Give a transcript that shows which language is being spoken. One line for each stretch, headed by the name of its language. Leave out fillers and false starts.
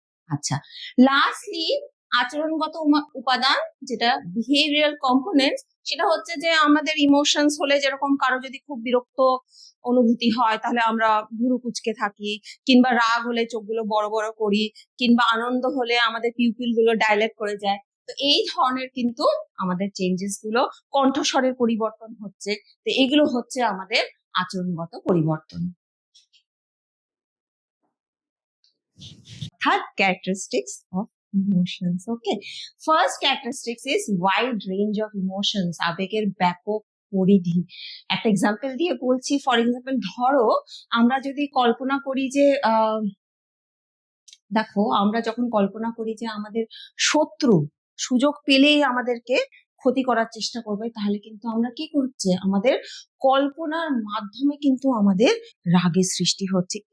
Bangla: আচ্ছা, লাস্টলি আচরণগত উপাদান, যেটা বিহেভিয়ারাল কম্পোনেন্টস, সেটা হচ্ছে যে আমাদের ইমোশনস হলে, যেরকম কারো যদি খুব বিরক্ত অনুভূতি হয় তাহলে আমরা ভুরু কুঁচকে থাকি, কিংবা রাগ হলে চোখগুলো বড় বড় করি, কিংবা আনন্দ হলে আমাদের পিউপিল গুলো ডাইলেট করে যায়। তো এই ধরনের কিন্তু আমাদের চেঞ্জেস গুলো, কণ্ঠস্বরের পরিবর্তন হচ্ছে, তো এগুলো হচ্ছে আমাদের আচরণগত পরিবর্তন।
English: Third characteristics of emotions. Okay, first characteristics is wide range of emotions.
Bangla: আবেগের ব্যাপক পরিধি। একটা এক্সাম্পল দিয়ে বলছি। ফর এক্সাম্পল, ধরো আমরা যদি কল্পনা করি যে দেখো, আমরা যখন কল্পনা করি যে আমাদের শত্রু সুযোগ পেলেই আমাদেরকে ক্ষতি করার চেষ্টা করবে, তাহলে কিন্তু আমরা কি করছে, আমাদের কল্পনার মাধ্যমে কিন্তু আমাদের রাগের সৃষ্টি হচ্ছে।